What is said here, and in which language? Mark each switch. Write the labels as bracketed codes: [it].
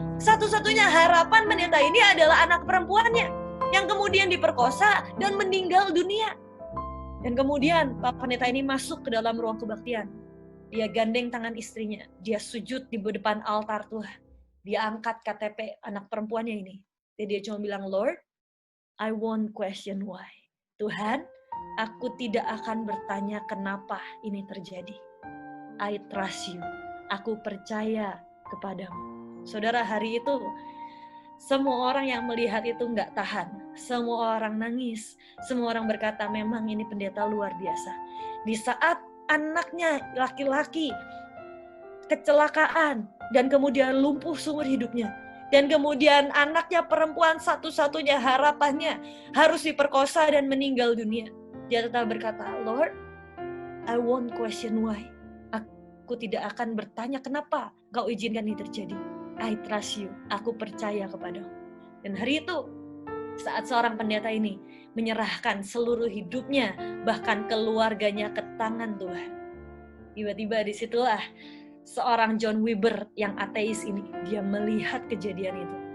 [id] Satu-satunya harapan pendeta ini adalah anak perempuannya yang kemudian diperkosa dan meninggal dunia. Dan kemudian Pak Pendeta ini masuk ke dalam ruang kebaktian. Dia gandeng tangan istrinya, dia sujud di depan altar Tuhan. Dia angkat KTP anak perempuannya ini. Dan dia cuma bilang, [en] Lord, I won't question why. [id] Tuhan, aku tidak akan bertanya kenapa ini terjadi. [en] I trust you. [id] Aku percaya kepadamu. Saudara, hari itu semua orang yang melihat itu nggak tahan. Semua orang nangis. Semua orang berkata, memang ini pendeta luar biasa. Di saat anaknya laki-laki kecelakaan dan kemudian lumpuh seumur hidupnya. Dan kemudian anaknya perempuan satu-satunya harapannya harus diperkosa dan meninggal dunia. Dia tetap berkata, [en] Lord, I won't question why. [id] Aku tidak akan bertanya kenapa Kau izinkan ini terjadi. [en] I trust you. [id] Aku percaya kepadamu. Dan hari itu, saat seorang pendeta ini menyerahkan seluruh hidupnya, bahkan keluarganya ke tangan Tuhan. Tiba-tiba disitulah seorang John Wimber yang ateis ini, dia melihat kejadian itu.